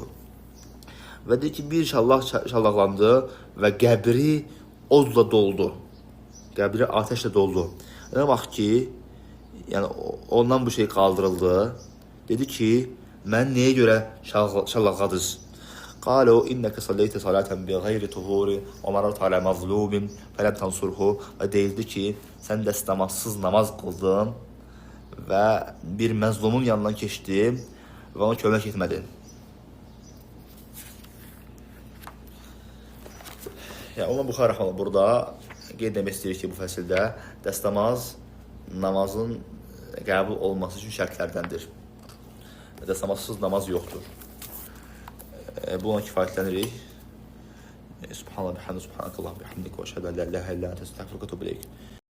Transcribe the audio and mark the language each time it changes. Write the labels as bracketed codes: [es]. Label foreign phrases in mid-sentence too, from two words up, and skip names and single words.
[az] Və deyir ki, bir şallaqlandı və qəbri odla doldu. Qəbri ateşlə doldu. Nə vaxt ki, yəni ondan bu şey qaldırıldı, dedi ki, mən nəyə görə şallaqladınız? [ar] قالوا إنك صليت صلاة بغير طهور ومررت على مظلوم فلم تنصره. [az] Və deyildi ki, sən dəstəmazsız namaz qıldın və bir məzlumun yanından keçdin və ona kömək etmədin. Yəni ona buxaraq burada qeyd etmək istəyirik ki, bu fəsildə dəstəmaz namazın qəbul olması üçün şərtlərdəndir. Dəstəmazsız namaz yoxdur. Buna kifayətlənirik. [ar] سبحان الله بحمده سبحانك اللهم بحمدك وأشهد أن لا إله إلا أنت أستغفرك وأتوب إليك.